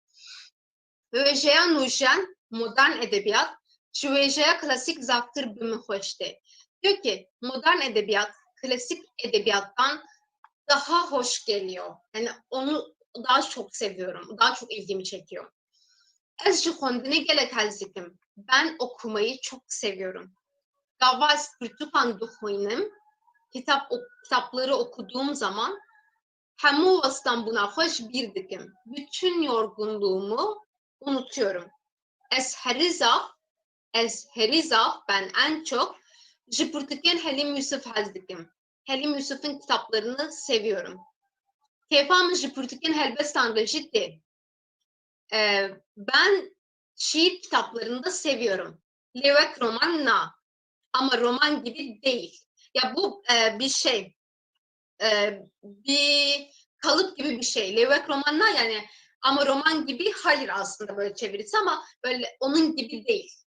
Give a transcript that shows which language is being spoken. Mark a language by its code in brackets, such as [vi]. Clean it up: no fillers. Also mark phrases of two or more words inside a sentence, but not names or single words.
[ku] Vejeya Nurjen, modern edebiyat, şu vejeya klasik zaftır bimi hoşte. [tr] Diyor ki modern edebiyat, klasik edebiyattan daha hoş geliyor. Yani onu daha çok seviyorum, daha çok ilgimi çekiyor. [ku] Ez ji xwendinê gelek hez dikim. [tr] Ben okumayı çok seviyorum. [ku] Gava ez pirtûkan dixwînim, [tr] kitapları okuduğum zaman [ku] hemû westan bûna xwe ji bîr dikim. [tr] Bütün yorgunluğumu unutuyorum. [ku] Ez herî zav, [tr] ben en çok [ku] ji pirtûkên Helîm Yusuf hez dikim. [tr] Helîm Yusuf'un kitaplarını seviyorum. [ku] Kêfa min ji pirtûkên helbestan re jî tê. [tr] Ben şiir kitaplarını da seviyorum. [ku] Levek roman na. [tr] Ama roman gibi değil. Ya bu bir şey, bir kalıp gibi bir şey. [ku] Levek roman na [tr] yani ama roman gibi hayır aslında böyle çevirisi ama böyle onun gibi değil.